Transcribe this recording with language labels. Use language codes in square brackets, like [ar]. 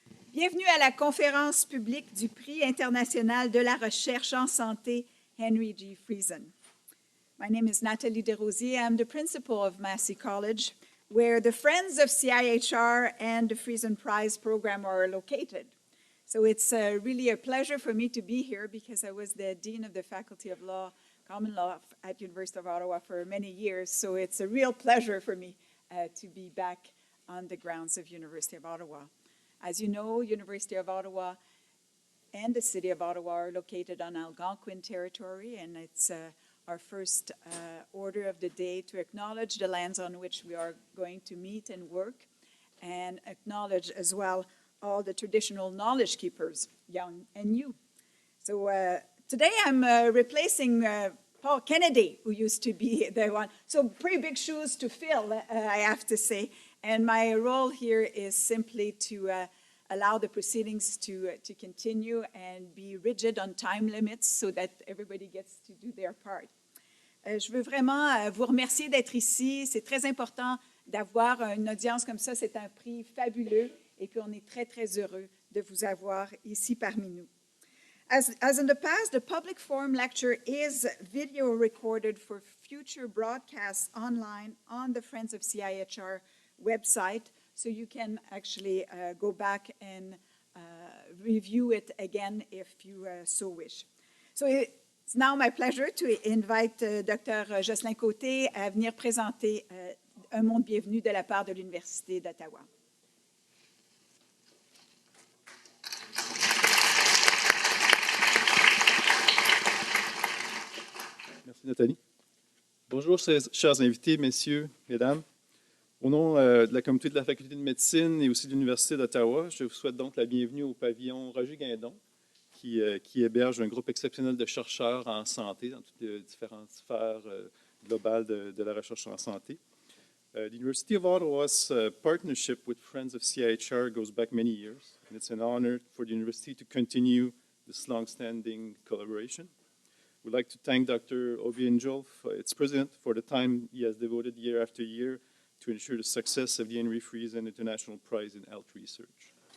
[fr] Bienvenue à la conférence publique du Prix international de la recherche en santé Henry G. [en] Friesen. My name is Nathalie Desrosiers. I'm the principal of Massey College, where the Friends of CIHR and the Friesen Prize program are located. So it's really a pleasure for me to be here because I was the Dean of the Faculty of Law, Common Law at University of Ottawa for many years. So it's a real pleasure for me to be back on the grounds of University of Ottawa. As you know, University of Ottawa and the City of Ottawa are located on Algonquin territory, and it's our first order of the day to acknowledge the lands on which we are going to meet and work, and acknowledge as well all the traditional knowledge keepers, young and new. So today I'm replacing Paul Kennedy, who used to be the one. So pretty big shoes to fill, I have to say. And my role here is simply to allow the proceedings to continue and be rigid on time limits so that everybody gets to do their part. [fr] Je veux vraiment vous remercier d'être ici. C'est très important d'avoir une audience comme ça. C'est un prix fabuleux et puis on est très, très heureux de vous avoir ici parmi nous. [en] As in the past, the public forum lecture is video recorded for future broadcasts online on the Friends of CIHR website, so you can actually go back and review it again if you so wish. So it's now my pleasure to invite Dr. [fr] Jocelyn Côté à venir présenter Un monde bienvenu de la part de l'Université d'Ottawa. Merci Nathalie. Bonjour chers invités, messieurs, mesdames. Au nom de la communauté de la Faculté de médecine et aussi de l'Université d'Ottawa, je vous souhaite donc la bienvenue au pavillon Roger Guindon, qui héberge un groupe exceptionnel de chercheurs en santé dans toutes les différentes sphères globales de la recherche en santé. [en] The University of Ottawa's partnership with Friends of CIHR goes back many years, and it's an honor for the university to continue this long-standing collaboration. We'd like to thank Dr. Obiangel, its president, for the time he has devoted year after year to ensure the success of the Henry Friesen International Prize in Health Research.